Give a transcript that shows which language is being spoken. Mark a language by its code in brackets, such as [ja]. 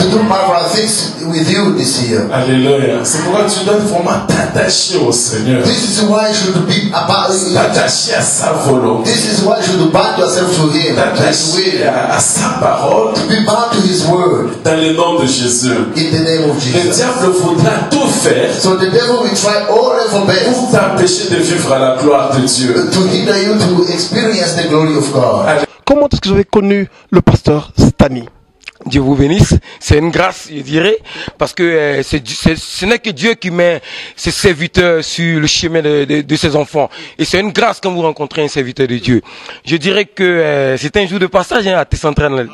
[en] And to do marvelous things with you this year. [fr] Alléluia. C'est pourquoi tu dois vraiment t'attacher au Seigneur. [en] This is why you should be [fr] t'attacher à sa volonté. [en] This is why you should bind yourself to him. [fr] T'attacher à sa parole. [en] To be bound to his word. [fr] Dans le nom de Jésus. [en] In the name of Jesus. [fr] Le diable voudra tout faire. [en] So the devil will try all of best. [fr] Pour t'empêcher de vivre à la gloire de Dieu. [en] To hinder you to experience the glory of God. [fr] Comment est-ce que vous avez connu le pasteur Stani? Dieu vous bénisse. C'est une grâce, je dirais, parce que ce n'est que Dieu qui met ses serviteurs sur le chemin de ses enfants. Et c'est une grâce quand vous rencontrez un serviteur de Dieu. Je dirais que c'était un jour de passage à T-Centrale.